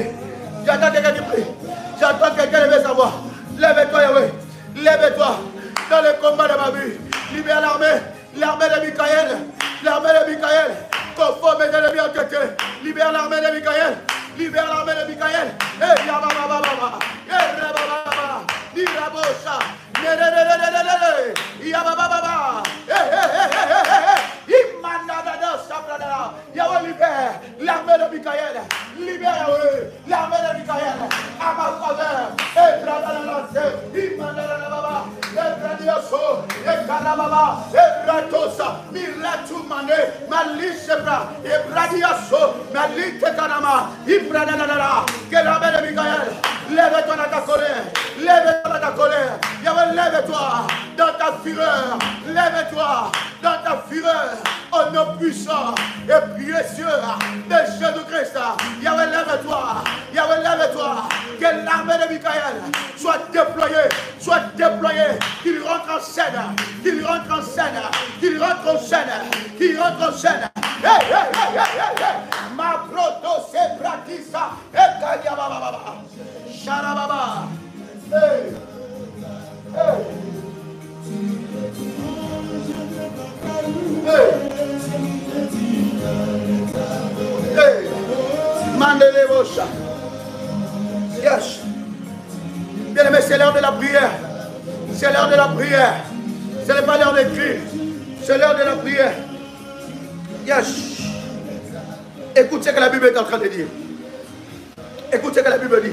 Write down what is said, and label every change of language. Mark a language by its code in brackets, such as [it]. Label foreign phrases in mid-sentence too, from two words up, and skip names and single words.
[fr] J'entends quelqu'un qui prie. J'entends quelqu'un lever sa voix. Lève-toi, Yahweh. Lève-toi dans le combat de ma vie. Libère l'armée. L'armée de Michael. L'armée de Michael. Conforme mes ennemis entêtés. Libère l'armée de Michael. Libère l'armée de Michael. Eh, Yababa. Eh, Rababa. Irabosa. Yababa. Yahweh libère l'armée de Michael. Libère Yahweh l'armée de Michael à ma faveur. Et Bradalalanse, Imanalababa, et Bradioso, et Karababa, et Bratosa, Milatumane, Malishebra, et Bradiaso, Malite Kanama, Ibradalala, que l'armée de Michael, lève-toi dans ta colère, lève-toi dans ta colère. Yahweh, lève-toi dans ta fureur, lève-toi dans ta fureur, au nom puissant et précieux de Jésus-Christ. Yahweh, lève-toi, Yahweh, lève-toi, que l'armée de Michael soit déployée, qu'il rentre en scène qu'il rentre en scène, qu'il rentre en scène, qu'il rentre en scène. Hey, hey, hey, hey, hey. Ma proto se pratisa, et kayababa, sharababa. Hey, hey, hey, hey. Mandelebosha. Yes. Bien-aimé, c'est l'heure de la prière. C'est l'heure de la prière. Ce n'est pas l'heure d'écrire. C'est l'heure de la prière. Yes. Écoute ce que la Bible est en train de dire. Écoute ce que la Bible dit.